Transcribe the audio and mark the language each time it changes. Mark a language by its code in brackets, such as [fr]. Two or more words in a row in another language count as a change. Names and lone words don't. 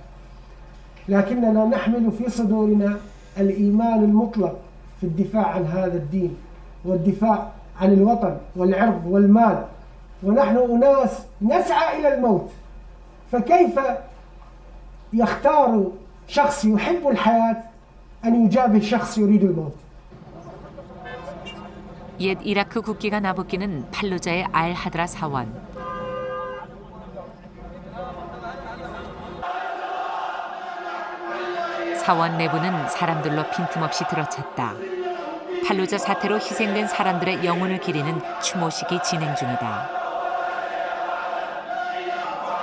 [ar] لكننا نحمل في صدورنا الإيمان المطلق في الدفاع عن هذا الدين والدفاع عن الوطن والعرض والمال، ونحن أناس نسعى إلى الموت. فكيف يختار شخص يحب الحياة أن يجابه شخص يريد الموت؟ [ko] 옛 이라크 국기가 나부끼는 팔로자의 알하드라 사원. 사원 내부는 사람들로 빈틈없이 들어찼다. 팔로자 사태로 희생된 사람들의 영혼을 기리는 추모식이 진행 중이다.